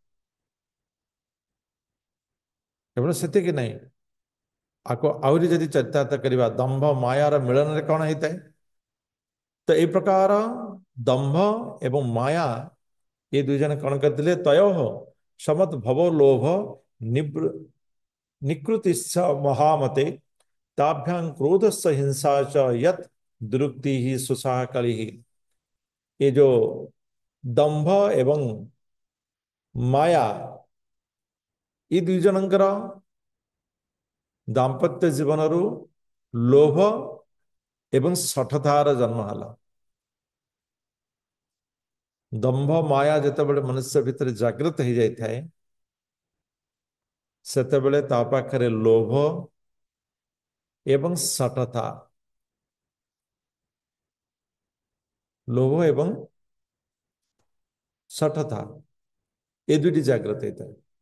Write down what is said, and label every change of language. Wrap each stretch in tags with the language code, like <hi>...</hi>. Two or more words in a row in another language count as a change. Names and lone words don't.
<or>କେବଳ ସେତିକି ନାହିଁ, ଆକୁ ଆହୁରି ଯଦି ଚରିତାର୍ଥ କରିବା, ଦମ୍ଭ ମାୟାର ମିଳନରେ କଣ ହେଇଥାଏ? ତ এই ପ୍ରକାର ଦମ୍ଭ ଏବଂ ମାୟା ଏ ଦୁଇ ଜଣ କଣ କରିଥିଲେ?</or> <sa>ତୟୋଃ ସମତ୍ ଭବ ଲୋଭ ନିକୃତିଶ୍ଚ ମହାମତେ ତାଭ୍ୟାଂ କ୍ରୋଧସ୍ସ ହିଂସା च यत् ଦୁରୁକ୍ତି ହି ସୁଷା କଳିଃ।</sa> <hi>ये जो</hi> <or>ଦମ୍ଭ ଏବଂ ମାୟା ଏ ଦୁଇ ଜଣଙ୍କର ଦାମ୍ପତ୍ୟ ଜୀବନରୁ ଲୋଭ ଏବଂ ଶଠତାର ଜନ୍ମ ହେଲା। ଦମ୍ଭ ମାୟା ଯେତେବେଳେ ମନୁଷ୍ୟ ଭିତରେ ଜାଗ୍ରତ ହେଇଯାଇଥାଏ, ସେତେବେଳେ ତା ପାଖରେ ଲୋଭ ଏବଂ ଶଠତା, ଲୋଭ ଏବଂ ଶଠତା ଏ ଦୁଇଟି ଜାଗ୍ରତ ହେଇଥାଏ।</or>